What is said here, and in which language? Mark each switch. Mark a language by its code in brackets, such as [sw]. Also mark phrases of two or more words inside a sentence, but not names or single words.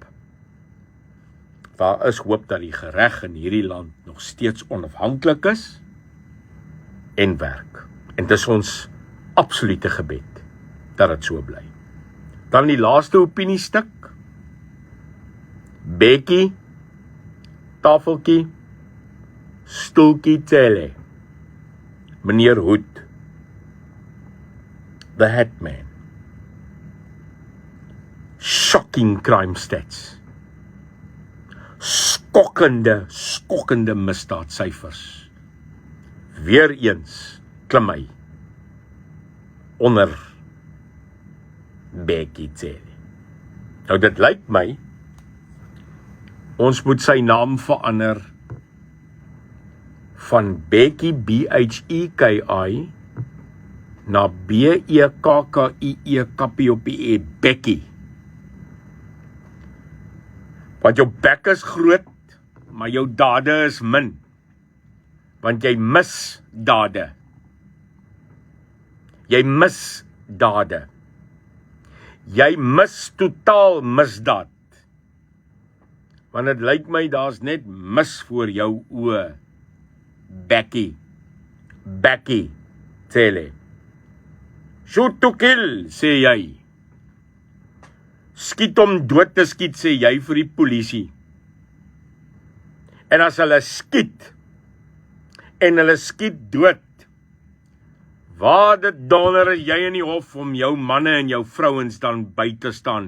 [af] Daar is hoop dat die gereg in hierdie land nog steeds onafhanklik is en werk. En dit is ons absolute gebed dat dit so bly. Dan die laaste opiniestuk. Bekkie, tafeltjie, stoeltjie Cele. Meneer Hood. The Hatman. [en] Shocking crime stats. [af] Skokkende misdaadsyfers. Weereens klim hy onder Bekkie Cele. Nou dit lyk my, ons moet sy naam verander van Bekkie B-H-E-K-I na B-E-K-K-I-E kappie op die E, Bekkie. Want jou bek is groot, maar jou dade is min. Want jy mis dade. Jy mis dade. Jy mis totaal misdaad. Want dit lyk my daar's net mis voor jou oë. Bekkie Cele. [en] Shoot to kill, [af] sê jy. Skiet om dood te skiet, sê jy vir die polisie. En as hulle skiet, en hulle skiet dood, waar dit donder is jy in die hof om jou manne en jou vrouens dan by te staan?